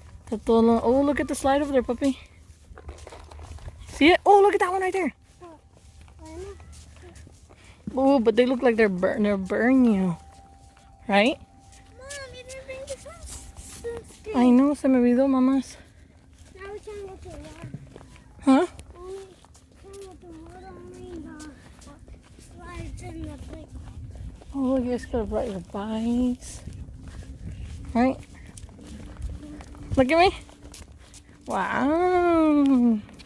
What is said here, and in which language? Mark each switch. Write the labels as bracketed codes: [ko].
[en] Oh, look at the slide over there, puppy. See it? Oh, look at that one right there. Oh, but they look like they're burn you. Right? Mom, you didn't bring the sun. I know, [es] se me olvidó, mamás. [en] Now we're trying to go to the water. Huh? Only trying to go to the water, only the slides in the big. Oh, you guys gotta ride your bikes. Right? Look at me. Wow.